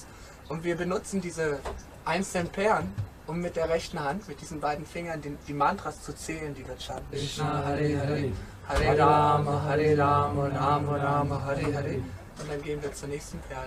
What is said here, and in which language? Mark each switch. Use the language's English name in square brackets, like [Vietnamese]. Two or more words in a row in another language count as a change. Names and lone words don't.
[German] Und wir benutzen diese einzelnen Perlen, um mit der rechten Hand, mit diesen beiden Fingern, die Mantras zu zählen, die wir chanten. [Sanskrit] कृष्ण हरे हरे, हरे राम, राम राम, हरे हरे. [German] Und dann gehen wir zur nächsten Perle.